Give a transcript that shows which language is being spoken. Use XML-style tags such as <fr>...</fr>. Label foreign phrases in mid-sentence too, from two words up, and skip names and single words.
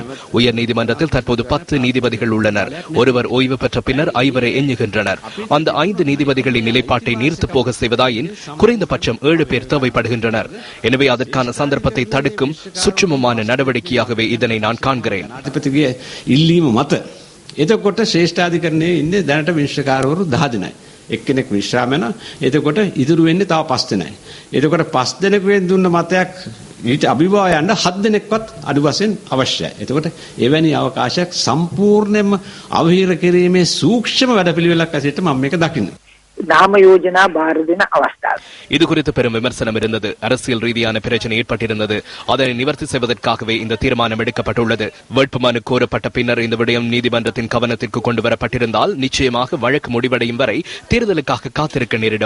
<ta>உயர்நீதிமன்றத்தில் தற்போது 10 நீதிபதிகள் உள்ளனர். ஒருவர் ஓய்வு பெற்ற பின்னர் 5 எண்ணுகின்றனர். அந்த 5 நீதிபதிகளின் நிலைப்பாட்டை நீர்த்து போக செய்வதாயின் குறைந்தபட்சம் 7 பேர் தேவைப்படுகின்றனர். எனவே அதற்கான சந்தர்ப்பத்தை தடுக்கும் சுற்றுமமான நடவடிக்கையாகவே இதனை நான் காண்கிறேன்.</ta> <si>ඉල්ලීම මත එතකොට ශ්‍රේෂ්ඨාධිකරණයේ ඉන්නේ දැනට විනිශ්චයකාරවරු 10 දෙනයි. එක්කෙනෙක් විශ්‍රාම වෙනවා. එතකොට ඉතුරු වෙන්නේ තව 5 දෙනයි. එතකොට 5 දෙනෙකුෙන් දුන්න මතයක් ඊට අභිභාව යන්න 7 දෙනෙක්වත් අඩු වශයෙන් අවශ්‍යයි. එතකොට එවැනි අවකාශයක් සම්පූර්ණයෙන්ම අවහිර කිරීමේ සූක්ෂම වැඩපිළිවෙලක් ඇසෙට මම මේක දකින්නේ. நாம யோஜனா பாரதின அவஸ்தா.</si> <ta>இது குறித்து பெரும் விமர்சனம் இருந்தது. அரசியல் ரீதியான பிரச்சனை ஏற்பட்டிருந்தது. அதனை நிவர்த்தி செய்வதற்காகவே இந்த தீர்மானம் எடுக்கப்பட்டுள்ளது. வேட்புமனு கோரப்பட்ட பின்னர் இந்த விடயம் நீதிமன்றத்தின் கவனத்திற்கு கொண்டு வரப்பட்டிருந்தால் நிச்சயமாக வழக்கு முடிவடையும் வரை தேர்தலுக்காக காத்திருக்க நேரிடும்.</ta>